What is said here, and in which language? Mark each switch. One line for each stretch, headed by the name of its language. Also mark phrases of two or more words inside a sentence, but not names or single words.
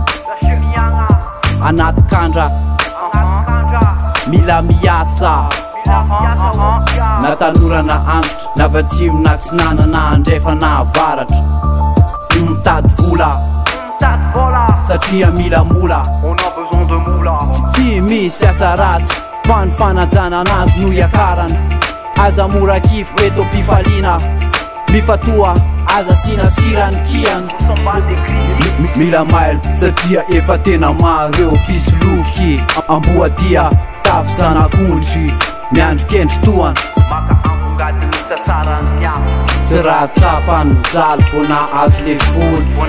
Malagasy: anaty kandra mila miasa na tanora na antitra na vatsimo na tsinana na andrefa na avaratra mitady vola satria mila mola
French: on a besoin de moula
Malagasy: tsy misy asa ratsy fa ny fanajana anazy no iakarana aza mora kifo eto mpifaliana mifatoa aza sinasirany kiana mila mail satria efa tena mareo pisoloky amboadia tafy zanakondry miandro kendry toana maka ambongatiny sasarany miafy tsy raha trapany mijaly vo na azo le voly